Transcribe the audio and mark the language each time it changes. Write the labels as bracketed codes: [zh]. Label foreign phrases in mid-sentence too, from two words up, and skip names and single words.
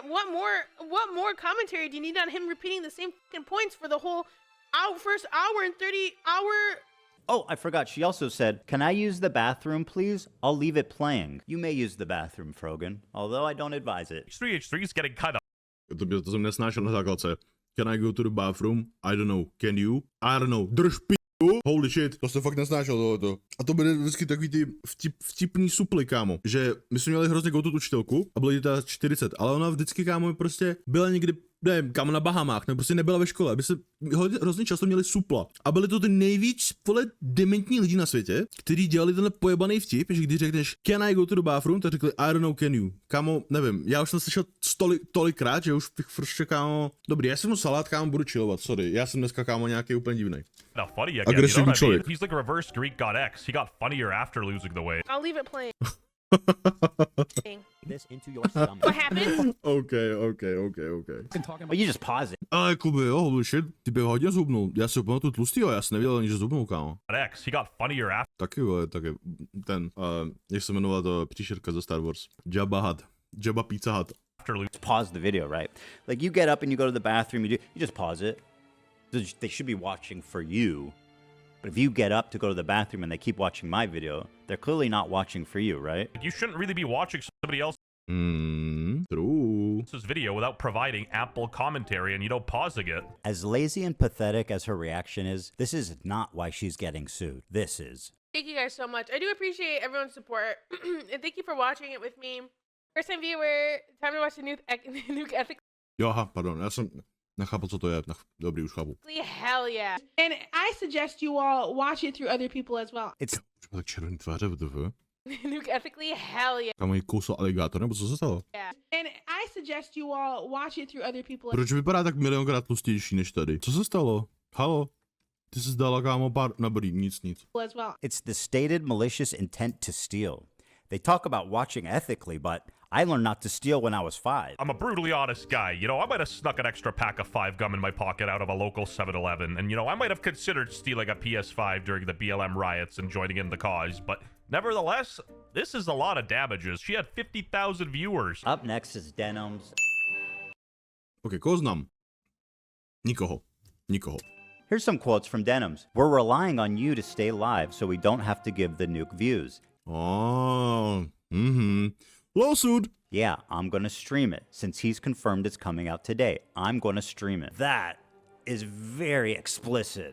[en] What more commentary do you need on him repeating the same fucking points for the whole first hour and 30 hour? Oh, I forgot. She also said, "Can I use the bathroom, please? I'll leave it playing." You may use the bathroom, Frogan, although I don't advise it. H3H3 is getting kind of [cs] To jsem nesnášel na základce. [en] Can I go to the bathroom? I don't know. Can you? I don't know. [cs] Drž p***. [en] Holy shit, [cs] to jsem fakt nesnášel tohleto. A to byly vždycky takový ty vtipný suply, kámo. Že my jsme měli hrozně goutu učitelku a bylo jí teda 40, ale ona vždycky, kámo, prostě byla někdy, nevím, kámo, na Bahamách, nebo prostě nebyla ve škole, aby se hrozně často měli supla. A byly to ty nejvíc, vole, dementní lidi na světě, kteří dělali tenhle pojebaný vtip, že když řekneš [en] can I go to the bathroom, [cs] tak řekli [en] I don't know, can you. [cs] Kámo, nevím, já už jsem slyšel tolikrát, že už bych prostě, kámo, dobrý, já jsem mu salát, kámo, budu chillovat, sorry, já jsem dneska, kámo, nějaký úplně divnej. [en] funny again. You know what I mean? He's like reverse Greek God X. He got funnier after losing the weight. I'll leave it playing. This into your stomach. What happened? Okay. Well, you just pause it. [cs] Ale Kuby, jo, [en] holy shit, [cs] ty bych hodně zhubnul. Já si úplně tu tlustýho, já jsem nevěděl ani, že zhubnul, kámo. God X. He got funnier after. Taky, ten, jak se jmenovala to příšerka ze Star Wars. Jabba Pizza Hut. [en] Pause the video, right? Like you get up and you go to the bathroom, you just pause it. They should be watching for you. But if you get up to go to the bathroom and they keep watching my video, they're clearly not watching for you, right? You shouldn't really be watching somebody else's True. video without providing ample commentary and, you know, pausing it. As lazy and pathetic as her reaction is, this is not why she's getting sued. This is. Thank you guys so much. I do appreciate everyone's support. And thank you for watching it with me. First time viewer, time to watch the Nuke Ethics. [cs] Jo, aha, pardon, já jsem nechápal, co to je. Dobrý, už chápu. [en] Hell yeah. And I suggest you all watch it through other people as well. It's [cs] Tak červený tváře, WTF? [en] Nuke ethically? Hell yeah. [cs] Tam jí kousl aligátor, nebo co se stalo? [en] And I suggest you all watch it through other people. [cs] Proč vypadá tak milionkrát tlustější než tady? Co se stalo? Halo? Ty jsi zdala, kámo, pár... Dobrý, nic. [en] As well. It's the stated malicious intent to steal. They talk about watching ethically, but I learned not to steal when I was 5. I'm a brutally honest guy. You know, I might have snuck an extra pack of 5 gum in my pocket out of a local 7-Eleven. And, you know, I might have considered stealing a PS5 during the BLM riots and joining in the cause. But nevertheless, this is a lot of damages. She had 50,000 viewers. Up next is Denim's. [cs] Ok, koho znám? Nikoho. [en] Here's some quotes from Denim's. We're relying on you to stay live so we don't have to give the nuke views. Oh, Lawsuit. Yeah, I'm gonna stream it. Since he's confirmed it's coming out today, I'm gonna stream it. That is very explicit.